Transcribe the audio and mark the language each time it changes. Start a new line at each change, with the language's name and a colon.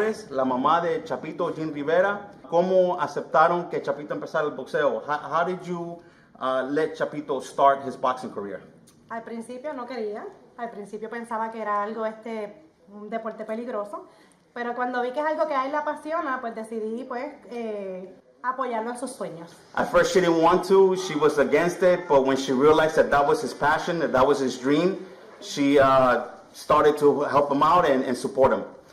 Spanish: La mamá de Chapito, Jean Rivera, ¿cómo aceptaron que Chapito empezara el boxeo?
English: How did you let Chapito start his boxing career?
Spanish: Al principio no quería, al principio pensaba que era algo un deporte peligroso, pero cuando vi que es algo que a él le apasiona, pues decidí apoyarlo en sus sueños.
English: At first she didn't want to, she was against it, but when she realized that was his passion, that was his dream, she started to help him out and support him.